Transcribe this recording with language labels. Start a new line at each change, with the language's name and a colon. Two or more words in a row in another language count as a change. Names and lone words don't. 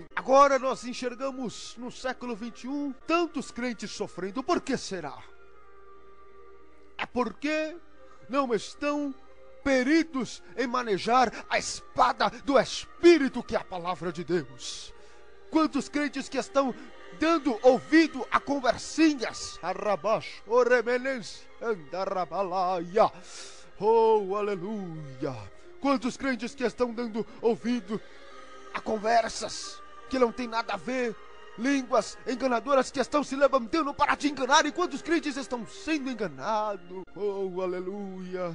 Portuguese: Agora nós enxergamos no século 21 tantos crentes sofrendo. Por que será? É porque não estão peritos em manejar a espada do Espírito, que é a palavra de Deus. Quantos crentes que estão dando ouvido a conversinhas, arrabash, oremenense, andarabalaia, oh, aleluia. Quantos crentes que estão dando ouvido a conversas que não tem nada a ver, línguas enganadoras que estão se levantando para te enganar, e quantos crentes estão sendo enganados, oh, aleluia.